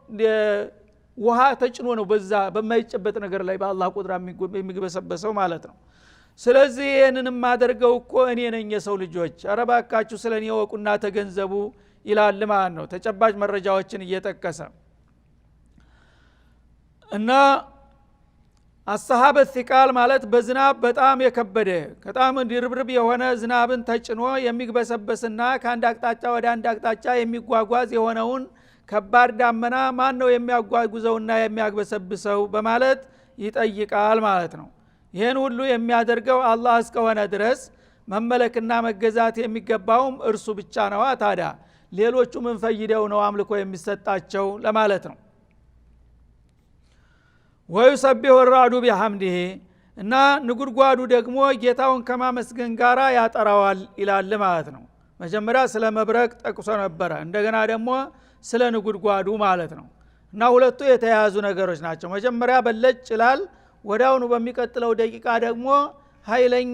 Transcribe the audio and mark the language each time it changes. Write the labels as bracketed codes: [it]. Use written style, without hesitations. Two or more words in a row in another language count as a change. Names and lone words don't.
[am] ውሃ ተጭኖ ነው በዛ በማይጨበጥ ነገር ላይ በአላህ ቁድራ የሚግበሰበሰው ማለት ነው። ስለዚህ ይህንን ማደርገው እኮ እኔ ነኝ የሰው ልጆች አረባካችሁ ስለኔ ወቁና ተገንዘቡ ይላል ማለት ነው። ተጨባጭ መረጃዎችን እየጠቀሰ እና [ar] السحاب الثقال [am] ማለት በዝናብ በጣም የከበደ በጣም ድርብርብ የሆነ ዝናብን ተጭኖ የሚግበሰበስና ከአንድ አቅጣጫ ወደ አንድ አቅጣጫ የሚጓጓዝ የሆነውን ከባድ ዳመና ማን ነው የሚያጓጉዘውና የሚያግበሰብሰው በማለት ይጠይቃል ማለት ነው። ይህን ሁሉ የሚያደርገው አላህ እስከሆነ ድረስ መመለክና መገዛት የሚገባውም እርሱ ብቻ ነው። ታዲያ ሌሎቹ ምን ፈይደው ነው አምልኮ የሚሰጣቸው ለማለት ነው። [ar] ويسبح الرعد بحمده [am] እና ንጉድጓዱ ደግሞ ጌታውን ከማመስገን ጋራ ያጠራዋል ይላል ማለት ነው። መጀመሪያ ስለ መብረቅ ጠቅሶ ነበረ፣ እንደገና ደግሞ ስለ ንጉድጓዱ ማለት ነው። እና ሁለቱ የተያያዙ ነገሮች ናቸው። መጀመሪያ በለጭ ይላል፣ ወዳውኑ በሚቀጥለው ደቂቃ ደግሞ ኃይለኛ